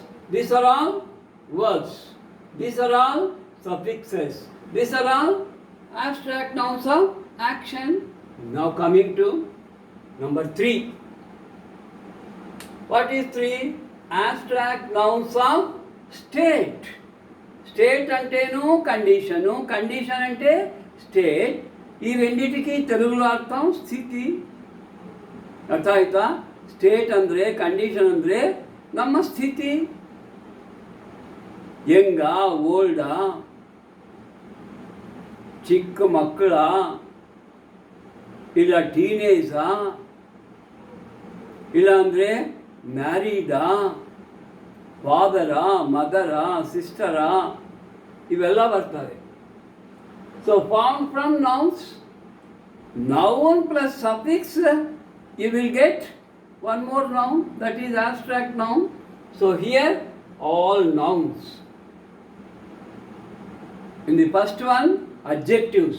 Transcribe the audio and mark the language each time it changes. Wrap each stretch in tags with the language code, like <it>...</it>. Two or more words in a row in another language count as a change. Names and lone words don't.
<en>These are all words. These are all suffixes. These are all abstract nouns of action. Now coming to number 3. What is 3? Abstract nouns of state.</en> <te>స్టేట్ అంటేను కండిషను, కండిషన్ అంటే స్టేట్. ఈ రెండింటికి తెలుగులో అర్థం స్థితి.</te> <kn>ಅರ್ಥ ಆಯ್ತಾ? ಸ್ಟೇಟ್ ಅಂದರೆ ಕಂಡೀಷನ್ ಅಂದರೆ ನಮ್ಮ ಸ್ಥಿತಿ. ಯಂಗ, ಓಲ್ಡ, ಚಿಕ್ಕ ಮಕ್ಕಳ, ಇಲ್ಲ ಟೀನೇಜಾ, ಇಲ್ಲ ಅಂದರೆ ಮ್ಯಾರೀಡಾ, ಫಾದರಾ, ಮದರಾ, ಸಿಸ್ಟರಾ, ಇವೆಲ್ಲ ಬರ್ತವೆ.</kn> <en>So form from nouns, noun plus suffix, you will get one more noun, that is abstract noun. So here all nouns. In the first one, adjectives.</en>